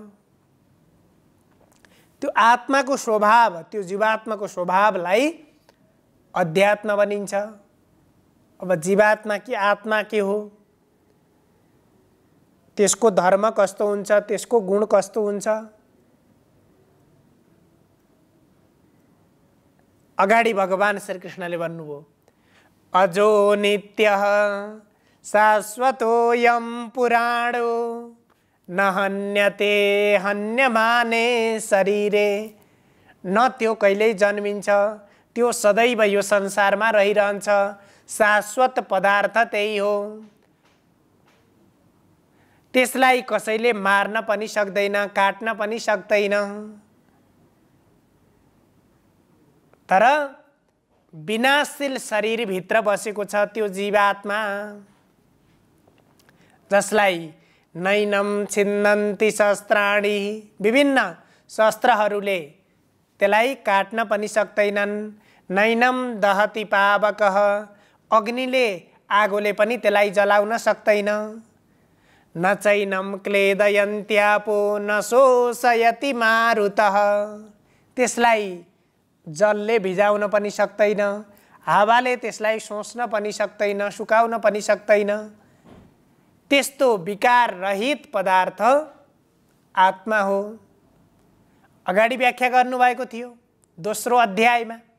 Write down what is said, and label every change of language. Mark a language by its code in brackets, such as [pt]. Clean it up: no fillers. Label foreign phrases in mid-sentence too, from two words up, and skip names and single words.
[ne] त्यो आत्माको स्वभाव, त्यो जीवात्माको स्वभावलाई अध्यात्म भनिन्छ। अब जीवात्मा कि आत्मा के हो, त्यसको धर्म कस्तो हुन्छ, त्यसको गुण कस्तो हुन्छ, अगाडि भगवान श्री कृष्णले भन्नुभयो, [sa] अजो नित्यः शाश्वतोऽयं पुराणो न हन्यते हन्यमाने शरीरे। [ne] न त्यो कहिल्यै जन्मिन्छ, त्यो सदैव यो संसारमा रहिरहन्छ। शाश्वत पदार्थ त्यही हो, त्यसलाई कसैले मार्न पनि सक्दैन, काट्न पनि सक्दैन। तर विनाशशील शरीरभित्र बसेको छ त्यो जीवात्मा, जसलाई [sa] नैनम छिन्दन्ति शस्त्राणि, [ne] विभिन्न शस्त्रहरूले त्यसलाई काट्न पनि सक्दैनन्। [sa] नैनम दहति पावकः, [ne] अग्निले, आगोले पनि त्यसलाई जलाउन सक्दैन। [sa] न चैनम क्लेदयन्त्यापो न शोषयति मारुतः, [ne] त्यसलाई जलले भिजाउन पनि सक्दैन, हावाले त्यसलाई सोच्न पनि सक्दैन, सुकाउन पनि सक्दैन। त्यस्तो विकार रहित पदार्थ आत्मा हो। अगाडि व्याख्या गर्नुभएको थियो दोस्रो अध्यायमा।